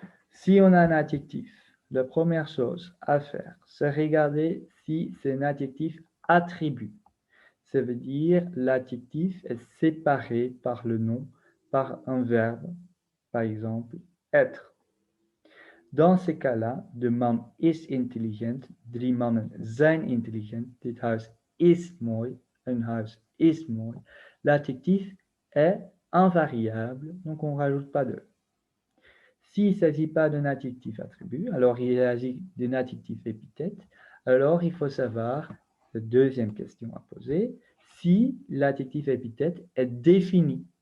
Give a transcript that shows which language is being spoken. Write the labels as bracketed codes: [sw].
[fr] Si on a un adjectif, la première chose à faire, c'est regarder si c'est un adjectif attribut. Ça veut dire l'adjectif est séparé par le nom, par un verbe, par exemple, être. Dans ces cas-là, [nl] de man is intelligent, 3 mannen zijn intelligent, dit huis is mooi, een huis is mooi. [fr] L'adjectif est invariable, donc on ne rajoute pas de. S'il ne s'agit pas d'un adjectif attribut, alors il s'agit d'un adjectif épithète, alors il faut savoir, la deuxième question à poser, si l'adjectif épithète est défini.